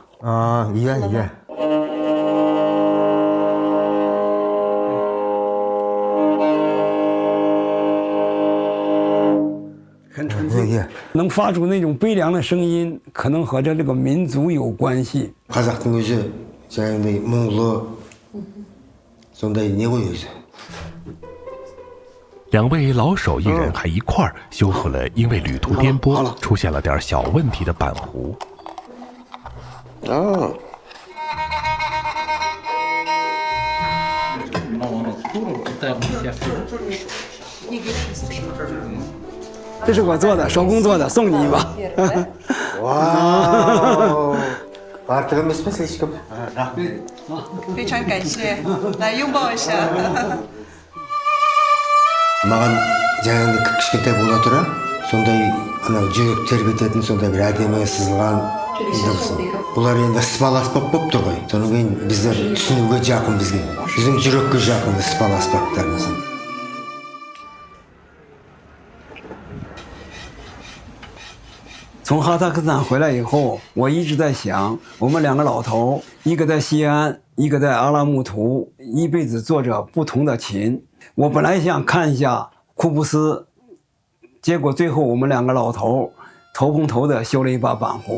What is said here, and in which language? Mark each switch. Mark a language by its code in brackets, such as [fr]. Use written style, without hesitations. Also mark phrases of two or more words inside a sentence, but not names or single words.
[zh] 啊，一样。很纯粹，能发出那种悲凉的声音，可能和这个民族有关系。 [kk] қазақтың өзі жаңағыдай мұңлы сондай не ғой өзі。 [zh] 两位老手艺人还一块儿修复了因为旅途颠簸出现了点小问题的板胡。这是我做的，手工做的，送你一把。 [kk] 哇，артық емес пе слишком？ [zh] 非常感谢，来拥抱一下。 [kk] маған жаңағыдай кішкентай бола тұра сондай анау жүрек тербететін сондай бір әдемі сызылған бұлар енді ыспал аспап болып тұр ғой содан кейін біздер түсінуге жақын бізге біздің жүрекке жақын ыспал аспаптарымыз. [zh] 从哈萨克斯坦回来以后，我一直在想，我们两个老头，一个在西安，一个在阿拉木图，一辈子做着不同的琴。我本来想看一下库布斯，结果最后我们两个老头头碰头的修了一把板胡。